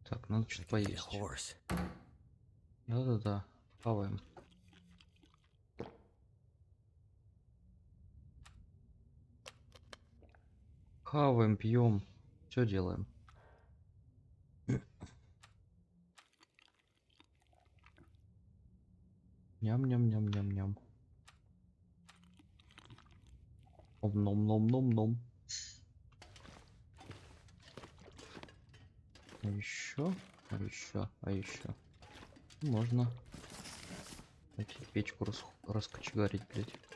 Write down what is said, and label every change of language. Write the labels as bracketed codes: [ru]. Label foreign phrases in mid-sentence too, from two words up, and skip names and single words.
[ru] надо что-то поесть. Да-да-да, хаваем. Хаваем, пьем, все делаем. Ням-ням-ням-ням-ням. Ом-ном-ном-ном-ном. А еще, а еще, а еще. Можно найти печку раскочегарить, блядь.